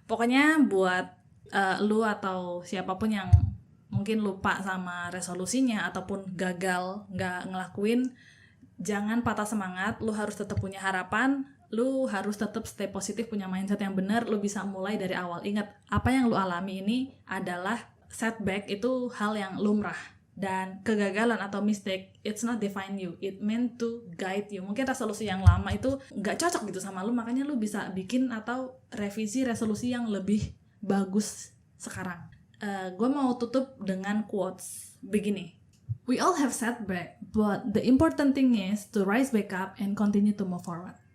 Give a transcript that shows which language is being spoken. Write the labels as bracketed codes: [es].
[id] Pokoknya buat lu atau siapapun yang mungkin lupa sama resolusinya ataupun gagal nggak ngelakuin, jangan patah semangat, lu harus tetap punya harapan. Lu harus tetap stay positif, punya mindset yang benar. Lu bisa mulai dari awal. Ingat, apa yang lu alami ini adalah setback, itu hal yang lumrah. Dan kegagalan atau mistake, [en] it's not define you, it meant to guide you. [id] Mungkin resolusi yang lama itu gak cocok gitu sama lu, makanya lu bisa bikin atau revisi resolusi yang lebih bagus sekarang. Gue mau tutup dengan quotes begini. [en] We all have setback, but the important thing is to rise back up and continue to move forward.